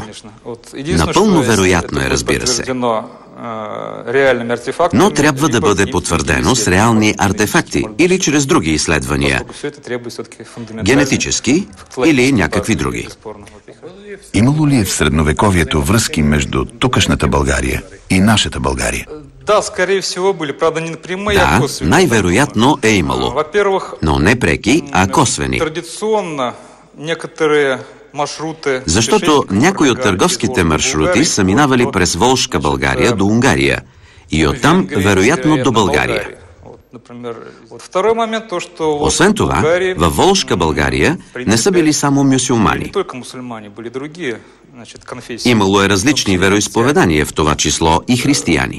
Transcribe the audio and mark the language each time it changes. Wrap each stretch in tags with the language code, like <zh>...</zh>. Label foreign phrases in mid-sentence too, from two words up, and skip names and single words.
<bg>Напълно вероятно е, разбира се. Но трябва да бъде потвърдено с реални артефакти или чрез други изследвания, генетически или някакви други. Имало ли е в средновековието връзки между тукашната България и нашата България?</bg> <ru>Да, скорее всего были, правда, не напрямую, а косвени.</ru> <bg>Най-вероятно е имало, но не преки, а косвени.</bg> <ru>Традиционно некоторые маршруты...</ru> <bg>Защото някои от търговските маршрути са минавали през Волжка България до Унгария и оттам, вероятно, до България. Освен това, във Волжка България не са били само мюсюлмани. Имало е различни вероизповедания, в това число и християни.</bg>